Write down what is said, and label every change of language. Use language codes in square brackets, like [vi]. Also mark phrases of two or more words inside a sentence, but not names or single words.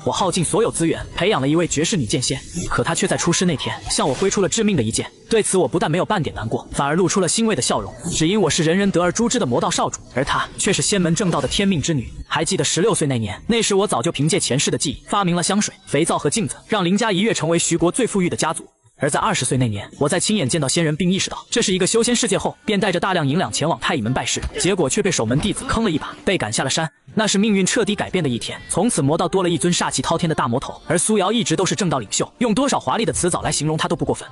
[zh] 我耗盡所有資源培養了一位絕世女劍仙，可她卻在出師那天向我揮出了致命的一劍。對此我不但沒有半點難過，反而露出了欣慰的笑容，只因我是人人得而誅之的魔道少主，而她卻是仙门正道的天命之女。還記得16歲那年，那時我早就憑借前世的記憶發明了香水、肥皂和鏡子，讓林家一躍成為徐國最富裕的家族。而在20歲那年，我在親眼見到仙人並意識到這是一個修仙世界後，便帶着大量銀兩前往太乙門拜師，結果卻被守門弟子坑了一把，被趕下了山。那是命運徹底改變的一天，從此魔道多了一尊煞氣滔天的大魔頭，而蘇瑤一直都是正道領袖，用多少華麗的詞藻來形容他都不過分。